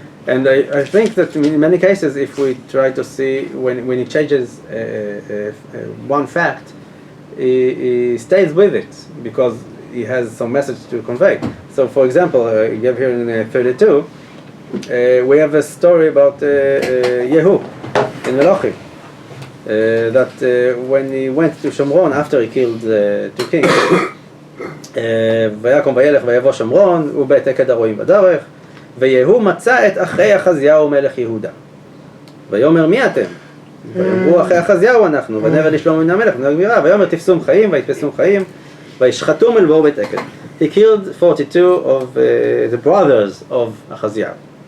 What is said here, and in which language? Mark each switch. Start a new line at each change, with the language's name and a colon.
English: And I think that in many cases, if we try to see when he changes one fact, he stays with it because he has some message to convey. So, for example, you have here in 32, we have a story about Yehu in Melachim. That when he went to Shomron after he killed two kings,
Hebrew: ויקום וילך ויבוא שומרון ובית עקד הרועים בדרך, ויהוא מצא את אחי אחזיהו מלך יהודה. ויאמר מי אתם? ויאמרו אחי אחזיהו אנחנו, ונבא לשלום מן המלך ונהג בירה, ויאמר תפסום חיים ויתפסום חיים וישחטום אל בור בית עקד.
English: He killed 42 of the brothers of Achaziah.